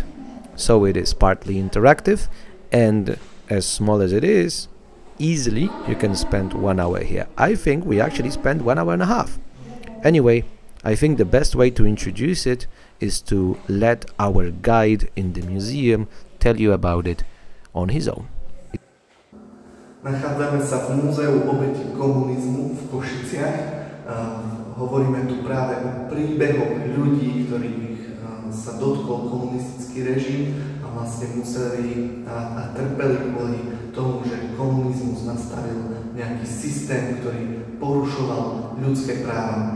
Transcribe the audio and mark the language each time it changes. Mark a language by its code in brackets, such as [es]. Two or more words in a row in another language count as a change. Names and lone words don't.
[en] So it is partly interactive, and as small as it is, easily you can spend 1 hour here. I think we actually spent 1 hour and a half. Anyway, I think the best way to introduce it is to let our guide in the museum tell you about it on his own. [sk] Nachádzame sa v múzeu obeti komunizmu v Košiciach. Hovoríme tu práve o príbehoch ľudí, ktorých sa dotkol komunistický režim a vlastne museli a trpeli kvôli tomu, že komunizmus nastavil nejaký systém, ktorý porušoval ľudské práva.